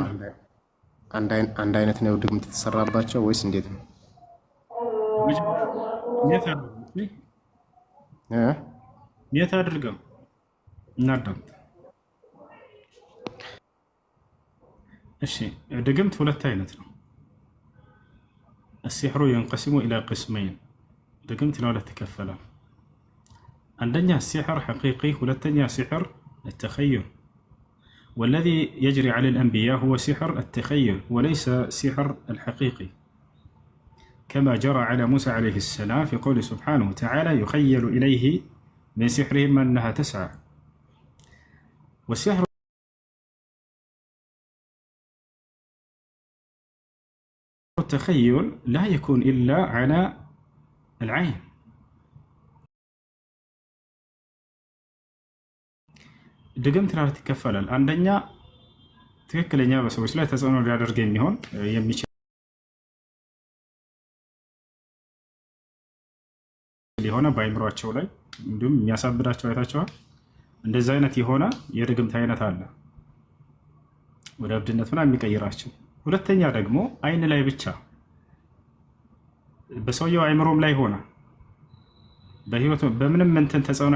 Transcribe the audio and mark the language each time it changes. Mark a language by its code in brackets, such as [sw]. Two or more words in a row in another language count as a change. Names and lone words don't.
[am] አንድ አይነት ነው ድግምት የተሰራባቸው ወይስ እንዴት ነው? የት አድርገው እናዳምጥ። እሺ ድግምት ሁለት አይነት ነው። [ar] السحر ينقسم إلى قسمين. [am] ድግምት ለሁለት ይከፈላል። አንደኛ [ar] السحر حقيقي [am] ሁለተኛ [ar] سحر التخيل. والذي يجري على الأنبياء هو سحر التخيل وليس سحر الحقيقي كما جرى على موسى عليه السلام في قوله سبحانه وتعالى يخيل إليه من سحرهم أنها تسعى. والسحر التخيل لا يكون إلا على العين. [am] ድግምት ለሁለት ይከፈላል። አንደኛ ትክክለኛ በሰዎች ላይ ተጽዕኖ ሊያደርግ የሚሆን የሚችል የሆነ በአይምሯቸው ላይ እንዲሁም የሚያሳብዳቸው አይታቸዋል። እንደዚህ አይነት የሆነ የድግምት አይነት አለ፣ ወደ እብድነት ምናምን የሚቀይራቸው። ሁለተኛ ደግሞ አይን ላይ ብቻ በሰውየው አይምሮም ላይ ሆነ በህይወቱ በምንም እንትን ተጽዕኖ